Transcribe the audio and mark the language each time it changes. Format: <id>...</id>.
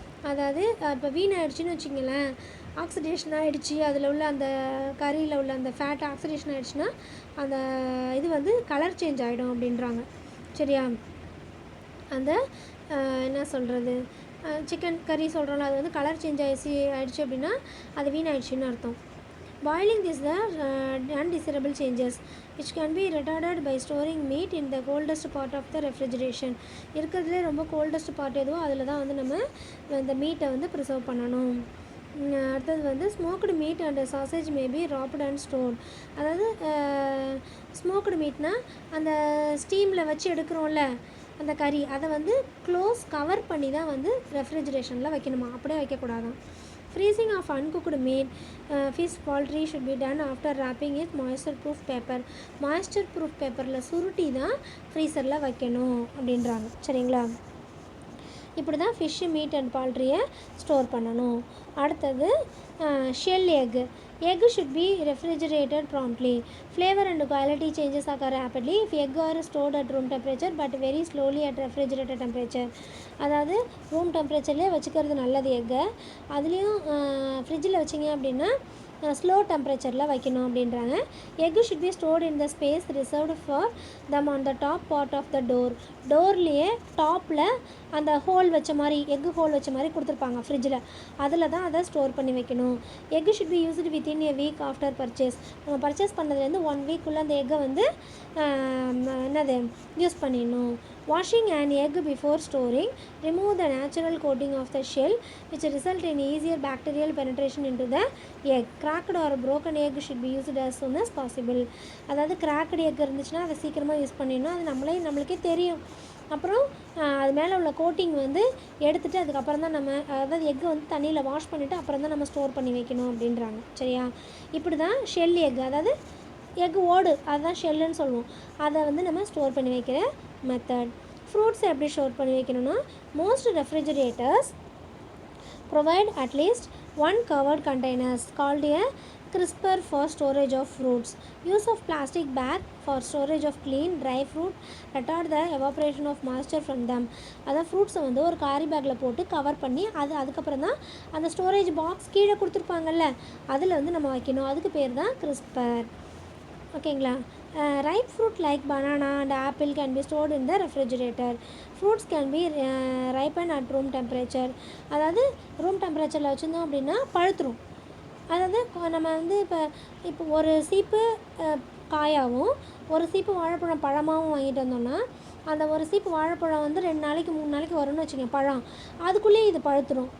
<ta>அதாவது இப்போ வீணாகிடுச்சின்னு வச்சிங்களேன், ஆக்சிடேஷன் ஆகிடுச்சி, அதில் உள்ள அந்த கறியில் உள்ள அந்த ஃபேட் ஆக்சிடேஷன் ஆகிடுச்சுன்னா அந்த இது வந்து கலர் சேஞ்ச் ஆகிடும் அப்படின்றாங்க. சரியா. அந்த என்ன சொல்கிறது, சிக்கன் கறி சொல்கிறோம்ல, அது வந்து கலர் சேஞ்ச் ஆகிடுச்சு அப்படின்னா அது வீணாகிடுச்சின்னு அர்த்தம்.</ta> <en>Boiling is the undesirable changes which can be retarded by storing meat in the coldest part of the refrigeration.</en> <ta>இருக்கிறதுலே ரொம்ப கோல்டஸ்ட் பார்ட் எதுவோ அதில் தான் வந்து நம்ம இந்த மீட்டை வந்து ப்ரிசர்வ் பண்ணணும். அடுத்தது வந்து</ta> <en>Smoked meat and sausage maybe wrapped and stored.</en> <ta>அதாவது ஸ்மோக்டு மீட்னா அந்த ஸ்டீமில் வச்சு எடுக்கிறோம்ல அந்த கறி, அதை வந்து க்ளோஸ் கவர் பண்ணி தான் வந்து ரெஃப்ரிஜரேஷனில் வைக்கணுமா, அப்படியே வைக்கக்கூடாதான்.</ta> <en>Freezing of uncooked meat, fish, poultry should be done after wrapping it moisture proof paper. Moisture proof paper</en> <ta>ல சுருட்டி தான் ஃப்ரீசரில் வைக்கணும் அப்படின்றாங்க. சரிங்களா. இப்படி தான் ஃபிஷ்ஷு, மீட் அண்ட் பால்ட்ரியை ஸ்டோர் பண்ணணும். அடுத்தது shell egg.</ta> <en>Egg should be refrigerated promptly. Flavor and quality changes occur rapidly if egg are stored at room temperature but very slowly at refrigerator temperature.</en> <ta>அதாவது ரூம் டெம்பரேச்சர்லேயே வச்சுக்கிறது நல்லது எக்கை. அதுலேயும் ஃப்ரிட்ஜில் வச்சிங்க அப்படின்னா ஸ்லோ டெம்பரேச்சரில் வைக்கணும் அப்படின்றாங்க.</ta> <en>egg should be stored in the space reserved for them on the top part of the</en> <ta>டோர்லேயே டாப்பில் அந்த ஹோல் வச்ச மாதிரி, எக்கு ஹோல் வச்ச மாதிரி கொடுத்துருப்பாங்க ஃப்ரிட்ஜில், அதில் தான் அதை ஸ்டோர் பண்ணி வைக்கணும்.</ta> <en>Egg should be used within a week after purchase.</en> <ta>நம்ம பர்ச்சேஸ் பண்ணதுலேருந்து 1 week அந்த எக்கை வந்து என்னது யூஸ் பண்ணிடணும்.</ta> <en>Washing an egg before storing remove the natural coating of the shell which result in easier bacterial penetration into the egg. Cracked or broken egg should be used as soon as possible.</en> <ta>அதாவது cracked egg இருந்துச்சுன்னா அதை சீக்கிரமாக use பண்ணிடணும். அது நம்மளுக்கே தெரியும். அப்புறம் அது மேலே உள்ள கோட்டிங் வந்து எடுத்துகிட்டு அதுக்கப்புறம் தான் நம்ம, அதாவது எக்கு வந்து தண்ணியில் வாஷ் பண்ணிவிட்டு அப்புறம் தான் நம்ம ஸ்டோர் பண்ணி வைக்கணும் அப்படின்றாங்க. சரியா. இப்படி தான் ஷெல் எக், அதாவது எக் ஓடு, அதுதான் ஷெல்லுன்னு சொல்லுவோம், அதை வந்து நம்ம ஸ்டோர் பண்ணி வைக்கிற மெத்தட். ஃப்ரூட்ஸை எப்படி ஸ்டோர் பண்ணி வைக்கணும்னா,</ta> <en>Most refrigerators provide at least 1 covered containers called a crisper for storage of fruits. Use of plastic bag for storage of clean dry fruit retard the evaporation of moisture from them.</en> <ta>அதான் ஃப்ரூட்ஸை வந்து ஒரு காரி பேக்கில் போட்டு cover பண்ணி அதுக்கப்புறம் தான் அந்த ஸ்டோரேஜ் பாக்ஸ் கீழே கொடுத்துருப்பாங்கல்ல அதில் வந்து நம்ம வைக்கணும். அதுக்கு பேர் தான் கிறிஸ்பர். ஓகேங்களா.</ta> <en>ripe fruit like banana and apple can be stored in the refrigerator. Fruits can be ripened at room temperature.</en> <ta>அதாவது ரூம் டெம்பரேச்சரில் வச்சுருந்தோம் அப்படின்னா பழுத்துரும். அதாவது நம்ம வந்து இப்போ ஒரு சீப்பு காயாகவும் ஒரு சீப்பு வாழைப்பழம் பழமாகவும் வாங்கிட்டு வந்தோம்னா அந்த ஒரு சீப்பு வாழைப்பழம் வந்து 2 நாளைக்கு 3 நாளைக்கு வரும்னு வச்சுக்கோங்க பழம், அதுக்குள்ளேயே இது பழுத்துரும்.</ta>